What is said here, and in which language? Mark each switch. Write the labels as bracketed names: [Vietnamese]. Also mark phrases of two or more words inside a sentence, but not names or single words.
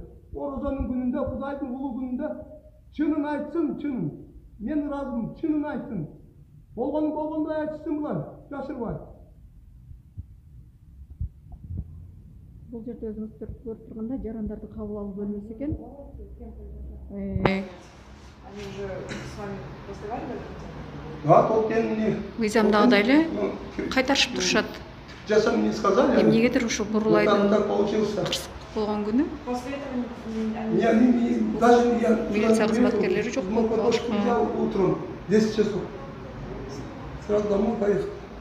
[Kyrgyz] Орозонун күнүндө, Кудайдын улуу күнүндө чынын айтсын, чынын. Мен ыраазымын, чынын айтсын. Болгонун болгондой айтсын булар, жашырбай. Бул жерде өзүңүздөр көрүп турганда жарандарды кабыл алуу бөлмөсү экен. [Russian] Они уже с вами разговаривали? Да, тот день [Kyrgyz] Мыйзамдагыдай эле кайтарышып турушат. [Russian] Честно мне сказали. [Kyrgyz] Эмнегедир ушул Бурлайдын [Russian] так получился. [Kyrgyz] кырсык болгон күнү [Russian] После этого Даже я [Kyrgyz] милиция кызматкерлери жок болуп калышкан. [Russian] Утром 10 часов. Сразу домой поехал.